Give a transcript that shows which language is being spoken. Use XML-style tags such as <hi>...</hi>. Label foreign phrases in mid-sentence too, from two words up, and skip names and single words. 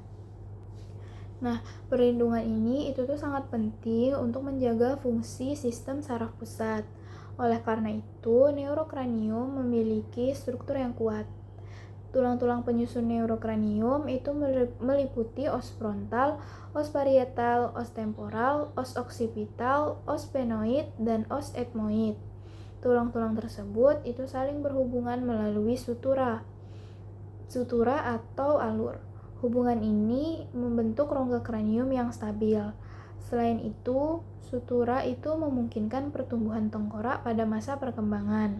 <id>Nah, perlindungan ini itu tuh sangat penting untuk menjaga fungsi sistem saraf pusat. Oleh karena itu, neurokranium memiliki struktur yang kuat. Tulang-tulang penyusun neurokranium itu meliputi os frontal, os parietal, os temporal, os occipital, os sphenoid, dan os ethmoid. Tulang-tulang tersebut itu saling berhubungan melalui sutura atau alur. Hubungan ini membentuk rongga kranium yang stabil. Selain itu, sutura itu memungkinkan pertumbuhan tengkorak pada masa perkembangan.</id>